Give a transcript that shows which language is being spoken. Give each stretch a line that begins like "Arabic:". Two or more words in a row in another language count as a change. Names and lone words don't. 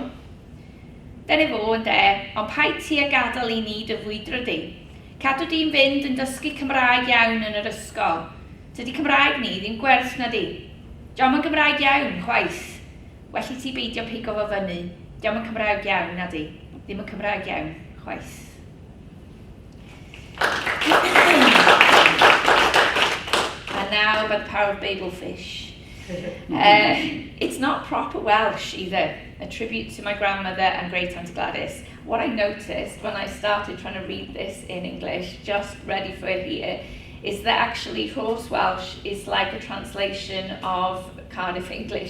Welsh: Dyna fo yn de, ond paid ti a gadael i ni dy fwydro di. Cadw di'n fynd yn dysgu Cymraeg iawn yn yr ysgol. Tydi Cymraeg ni ddim gwerth na di. Diom yn Gymraeg iawn, chwaith. Well i ti beidio pigo fo fyny. Diom yn Cymraeg iawn na di. Ddim yn Cymraeg iawn, chwaith.
English: And now about the power of bagel fish. It's not proper Welsh either, a tribute to my grandmother and great-auntie Gladys. What I noticed when I started trying to read this in English, just ready for it here, is that actually Horse Welsh is like a translation of Cardiff English.